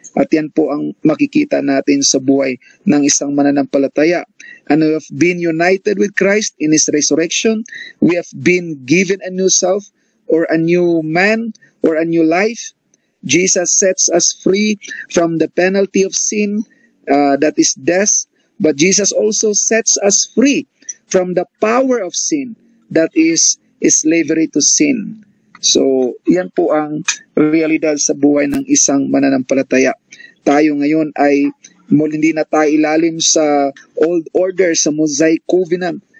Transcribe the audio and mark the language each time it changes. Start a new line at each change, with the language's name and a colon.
Filipino: At yan po ang makikita natin sa buhay ng isang mananampalataya.
English: And we have been united with Christ in His resurrection. We have been given a new self or a new man or a new life. Jesus sets us free from the penalty of sin, that is death. But Jesus also sets us free from the power of sin, that is slavery to sin.
Filipino: So, yan po ang realidad sa buhay ng isang mananampalataya. Tayo ngayon ay hindi na tayo ilalim sa old order, sa Mosaic Covenant.